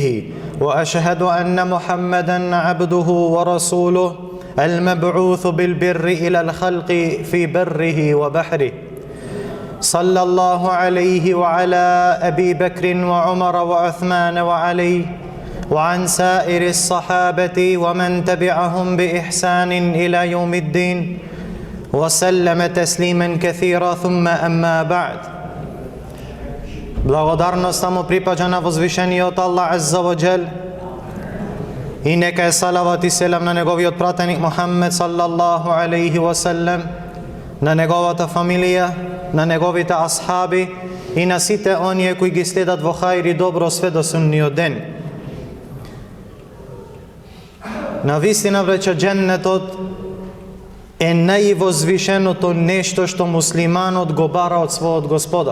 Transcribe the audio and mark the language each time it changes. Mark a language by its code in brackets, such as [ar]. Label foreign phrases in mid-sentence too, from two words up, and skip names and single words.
[ar] وأشهد أن محمدًا عبده ورسوله المبعوث بالبر إلى الخلق في بره وبحره، صلى الله عليه وعلى أبي بكر وعمر وعثمان وعلي وعن سائر الصحابة ومن تبعهم بإحسان إلى يوم الدين وسلم تسليما كثيرا ثم أما بعد. [mk] Благодарноста му припаѓа на возвишениот Аллах [ar] عز وجل [mk] и нека е салават и селам на неговиот пратеник Мухаммед [ar] صلى الله عليه وسلم, [mk] на неговата фамилија, на неговите асхаби и на сите оние кои ги следат во хаир и добро све до судниот ден. На вистина, вреча, дженнетот е највозвишеното нешто што муслиманот го бара од својот Господар.